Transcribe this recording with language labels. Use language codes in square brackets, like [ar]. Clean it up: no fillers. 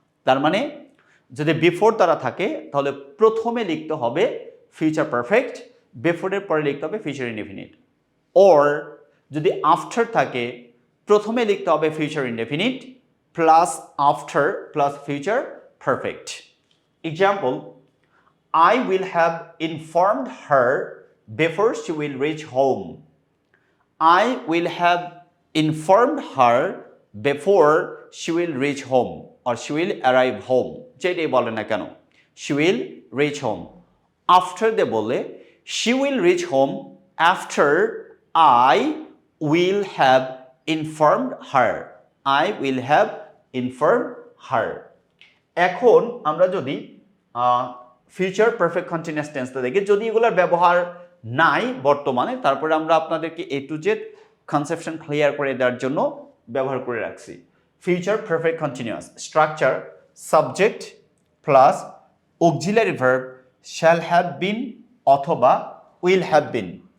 [bn] তার মানে যদি বিফোর দ্বারা থাকে তাহলে প্রথমে লিখতে হবে ফিউচার পারফেক্ট, বিফোরের পরে লিখতে হবে ফিউচার ইনডেফিনিট। ওর যদি আফটার থাকে, প্রথমে লিখতে হবে future indefinite plus after plus future perfect. [en] Example, I will have informed her before she will reach home. I will have informed her before she will reach home or she will arrive home. [bn] যেটাই বলে না কেন, [en] she will reach home. After [bn] দিয়ে বললে [en] she will reach home after I will have informed her. I will have informed her. [bn] এখন আমরা যদি future perfect continuous টেন্সটা দেখি, যদি এগুলোর ব্যবহার নাই বর্তমানে, তারপরে আমরা আপনাদেরকে A to Z conception clear করে দেওয়ার জন্য ব্যবহার করে রাখছি। [en] Future perfect continuous structure subject plus auxiliary verb shall have been অথবা will have been.